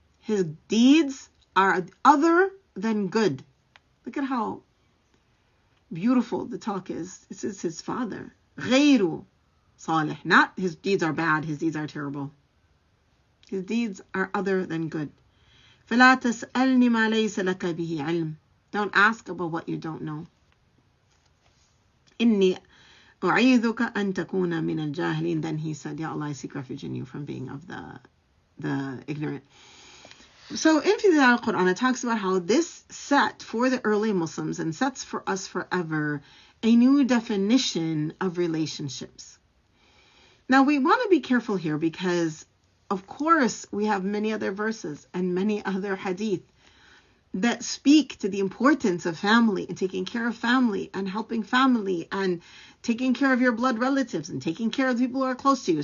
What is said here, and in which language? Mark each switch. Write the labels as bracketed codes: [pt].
[en] His deeds are other than good. Look at how beautiful the talk is. This is his father. [ar] غير صالح. [en] Not his deeds are bad, his deeds are terrible. His deeds are other than good. [ar] فلا تسألني ما ليس لك به علم. [en] Don't ask about what you don't know. [ar] إني أعيذك أن تكون من الجاهلين. [en] Then he said, Ya Allah, I seek refuge in you from being of the ignorant. So in Fi al-Quran, it talks about how this set for the early Muslims and sets for us forever a new definition of relationships. Now we want to be careful here because, of course, we have many other verses and many other hadith that speak to the importance of family and taking care of family and helping family and taking care of your blood relatives and taking care of the people who are close to you.